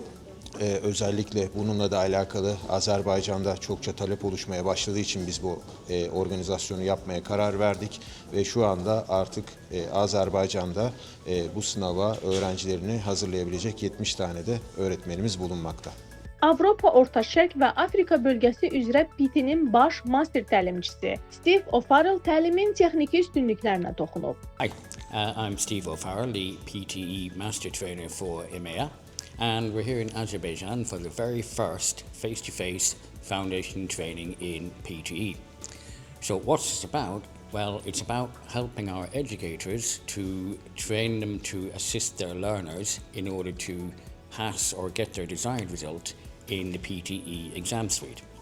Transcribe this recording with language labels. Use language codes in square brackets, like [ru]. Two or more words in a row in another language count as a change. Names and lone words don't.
[tr] Özellikle bununla da alakalı Azerbaycan'da çokça talep oluşmaya başladığı için biz bu organizasyonu yapmaya karar verdik ve şu anda artık Azerbaycan'da bu sınava öğrencilerini hazırlayabilecek 70 tane de öğretmenimiz bulunmakta. [az] Avropa, Orta Şərq və Afrika bölgəsi üzrə PT-nin baş master təlimçisi Steve O'Farrell təlimin texniki üstünlüklərinə toxunub. [en] Hi, I'm Steve O'Farrell, the PTE Master Trainer for EMEA, and we're here in Azerbaijan for the very first face-to-face foundation training in PTE. So what's this about? Well, it's about helping our educators to train them to assist their learners in order to pass or get their desired result in the PTE exam suite.